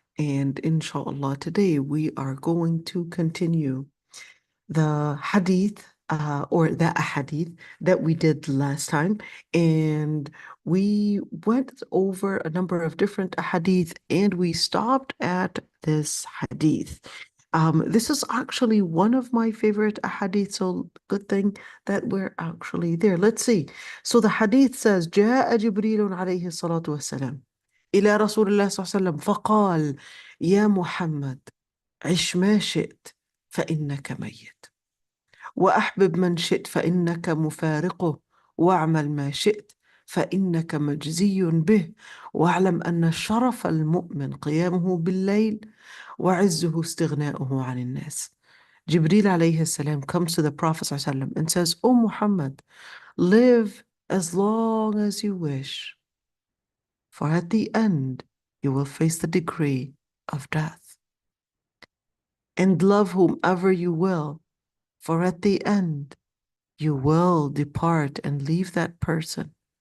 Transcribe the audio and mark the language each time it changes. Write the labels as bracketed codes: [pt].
[en] And inshallah, today we are going to continue the hadith or the ahadith that we did last time. And we went over a number of different ahadith and we stopped at this hadith. This is actually one of my favorite ahadith, so good thing that we're actually there. Let's see. So the hadith says, [ar] جاء جبريل عليه الصلاة والسلام إلى رسول الله صلى الله عليه وسلم فقال يا محمد عش ما شئت فإنك ميت وأحبب من شئت فإنك مفارقه واعمل ما شئت فإنك مجزي به واعلم أن شرف المؤمن قيامه بالليل وعزه استغناؤه عن الناس. [en] Jibreel alayhi salam comes to the Prophet ﷺ and says, "O Muhammad, live as long as you wish, for at the end you will face the decree of death. And love whomever you will, for at the end you will depart and leave that person.